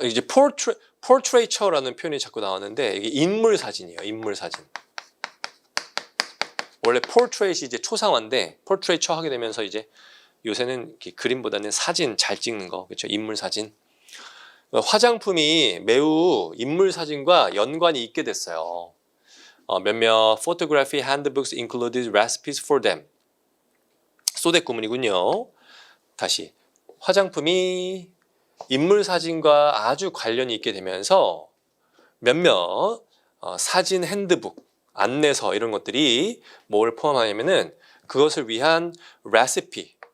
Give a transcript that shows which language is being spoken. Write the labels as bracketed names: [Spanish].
[Korean] 이제 portraiture라는 표현이 자꾸 나왔는데 이게 인물 사진이에요. 인물 사진. 원래 portrait이 이제 초상화인데 portraiture 하게 되면서 이제 요새는 그림보다는 사진 잘 찍는 거, 그렇죠? 인물 사진. 화장품이 매우 인물 사진과 연관이 있게 됐어요. 몇몇 [English] photography handbooks included recipes for them. [Korean] 소댓 구문이군요. 다시 화장품이 인물 사진과 아주 관련이 있게 되면서 몇몇 사진 핸드북, 안내서 이런 것들이 뭘 포함하냐면은 그것을 위한 레시피.